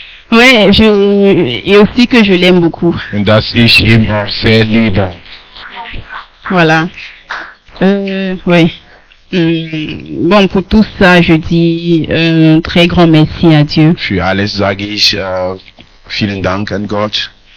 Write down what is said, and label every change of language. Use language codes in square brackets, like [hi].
[fr] ouais, et aussi que je l'aime beaucoup. [de] Und dass ich ihn auch sehr liebe. [fr] Voilà. Ouais. Bon, pour tout ça, je dis un très grand merci à Dieu. [de] Für alles sage ich vielen Dank an Gott.